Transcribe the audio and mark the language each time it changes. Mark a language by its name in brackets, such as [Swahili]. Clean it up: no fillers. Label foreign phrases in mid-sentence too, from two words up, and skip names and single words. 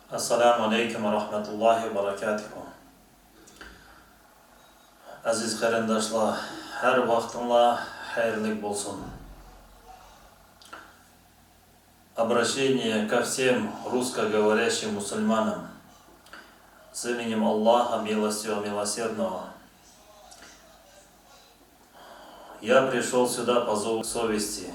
[Arabic] السلام عليكم ورحمة الله وبركاته. [Uzbek] Aziz qarindoshlar, har vaqtinglar xayrli bo'lsin. [Russian] Обращение ко всем русскоговорящим мусульманам с именем Аллаха Милостивого Милосердного. Я пришел сюда по зову совести.